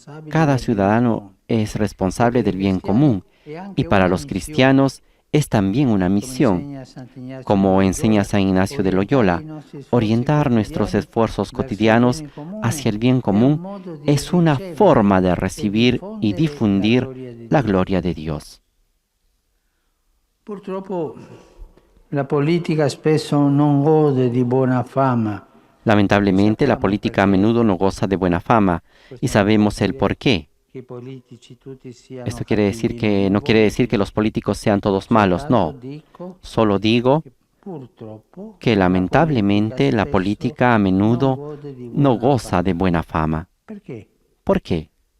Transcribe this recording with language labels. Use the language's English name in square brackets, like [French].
[Spanish] Cada ciudadano es responsable del bien común y para los cristianos es también una misión, como enseña San Ignacio de Loyola, orientar nuestros esfuerzos cotidianos hacia el bien común es una forma de recibir y difundir la gloria de Dios. [Italian] Purtroppo la politica spesso non gode di buona fama. [Spanish] Lamentablemente, la política a menudo no goza de buena fama y sabemos el por qué. Esto no quiere decir que los políticos sean todos malos, no. Solo digo que lamentablemente la política a menudo no goza de buena fama. ¿Por qué?